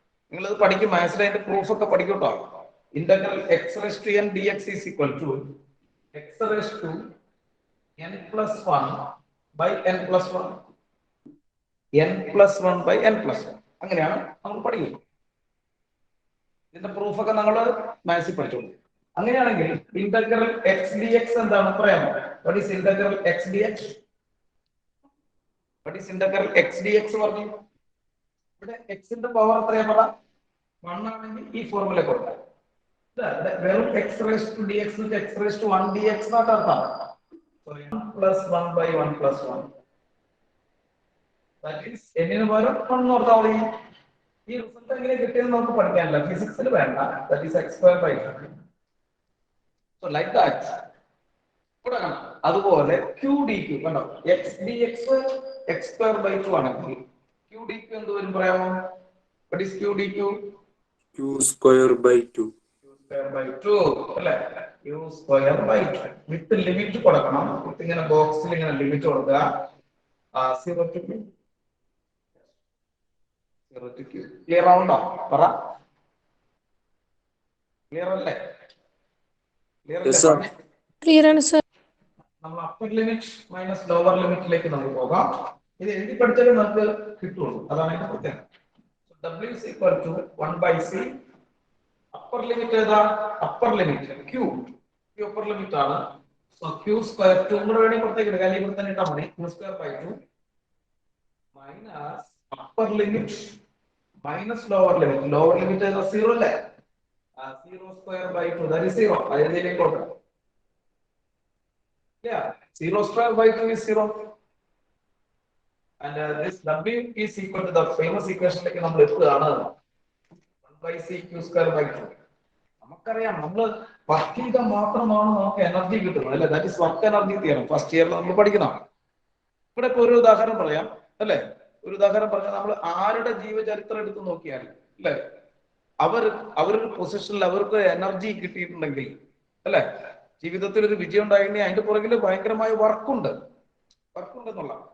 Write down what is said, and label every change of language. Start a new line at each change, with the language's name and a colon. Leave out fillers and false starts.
Malayalam: നിങ്ങൾ ഇത് പഠിക്കും, മാത്സിലെ അതിന്റെ പ്രൂഫ് ഒക്കെ പഠിക്കും കേട്ടോ.
English: Integral x raised to n dx is equal to x raised to n plus 1 by n plus 1. n plus 1 by n plus 1.
Malayalam: അങ്ങനെയാണ് നമ്മൾ പഠിക്കുന്നത്. ഇതിന്റെ പ്രൂഫ് ഒക്കെ നമ്മൾ മാത്സിൽ പഠിച്ചോളൂ. അങ്ങനെയാണെങ്കിൽ ഇന്റഗ്രൽ x dx എന്താണ് പറയാമോ?
English: What is integral x dx? What is integral x dx
Malayalam: പറഞ്ഞു? ഇവിടെ x ന്റെ പവർ എത്രയാ പറ? 1 ആണെങ്കിൽ ഈ ഫോർമുല കൊടുക്കാം. വെറും x raised to dx ന് x raised to 1 dx എന്നാണ് അർത്ഥം.
English: So 1 plus 1 by 1 plus 1. That is
Malayalam: n ന് പകരം 1 ഓർത്താൽ മതി. ഈ റിസൾട്ട് എങ്ങനെ കിട്ടിയെന്ന് നമുക്ക് പഠിക്കാനില്ല, ഫിസിക്സിൽ വേണ്ട.
English: That is x square by 2. So like that.
Malayalam: അതുപോലെ q dq കണ്ടോ, x dx x square by 2 ആണെങ്കിൽ q dq എന്ത് വരും പറയാമോ?
English: What is q dq? Q square by 2. Q square by 2 അല്ലേ? Q square by 2
Malayalam: with limit കൊടുക്കണം. വിത്ത് ഇങ്ങനെ ബോക്സിൽ ഇങ്ങനെ ലിമിറ്റ് കൊടുക്കുക.
English: 0 to q. 0 to q.
Malayalam: Clear ആവുണ്ടോ? പറ. ക്ലിയർ അല്ലേ?
English: Yes sir.
Malayalam: ക്ലിയർ ആണ് സർ. നമ്മൾ അപ്പർ ലിമിറ്റ് മൈനസ് ലോവർ ലിമിറ്റിലേക്ക് നമുക്ക് പോകാം. ഇത് എഴുതി പഠിച്ചാലേ നമുക്ക് കിട്ടുള്ളൂ, അതാണ് അതിന്റെ പ്രത്യേകത.
English: W is equal to 1 by C. Upper limit ഏതാ?
Malayalam: Upper limit Q upper limit ആണ്. സോ Q സ്ക്വയർ 2 കൂടെ വേണമെങ്കിൽ പുറത്തേക്ക് എടുക്കാം, അല്ലെങ്കിൽ ഇവിടെ തന്നെ ഇട്ടാൽ മതി.
English: Q square by 2 minus upper limit minus lower limit ഏതാ? 0 അല്ലേ? 0 square by 2, that is 0.
Malayalam: അതിലേക്ക് കൊടുക്കണം.
English: Yeah, 0 square by 2 is 0. And this W is equal to the famous equation like
Malayalam: നമ്മൾ എത്തുകയാണ്
English: 1 by C Q square by 2.
Malayalam: നമുക്കറിയാം, നമ്മൾ work ചെയ്താൽ മാത്രമാണ് നമുക്ക് എനർജി കിട്ടുന്നത് അല്ലേ?
English: That is work energy theorem.
Malayalam: First ഇയറിൽ നമ്മൾ പഠിക്കുന്നതാണ്. ഇവിടെ ഇപ്പൊ ഒരു ഉദാഹരണം പറയാം അല്ലേ? ഒരു ഉദാഹരണം പറഞ്ഞാൽ നമ്മൾ ആരുടെ ജീവചരിത്രം എടുത്ത് നോക്കിയാൽ അല്ലേ, അവരൊരു പൊസിഷനിൽ അവർക്ക് എനർജി കിട്ടിയിട്ടുണ്ടെങ്കിൽ അല്ലെ, ജീവിതത്തിൽ ഒരു വിജയം ഉണ്ടായിരുന്നെങ്കിൽ അതിന്റെ പുറകിൽ ഭയങ്കരമായ വർക്കുണ്ടെന്നുള്ള.